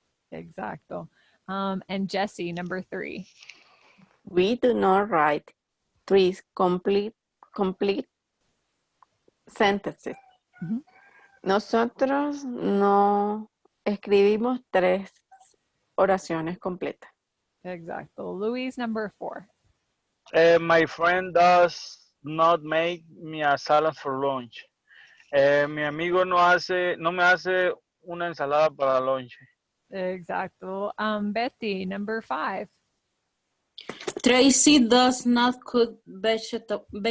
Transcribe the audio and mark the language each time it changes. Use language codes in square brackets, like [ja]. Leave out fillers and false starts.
[en] Exacto. And Jessie, number 3. We do not write 3 complete sentences. Mm-hmm. [es] Nosotros no escribimos 3 oraciones completas. [en] Exacto. Louise, number 4. My friend does not make me a salad for lunch. [es] Mi amigo no me hace una ensalada para lunch. [en] Exacto. Betty, number 5. Tracy does not cook vegetables.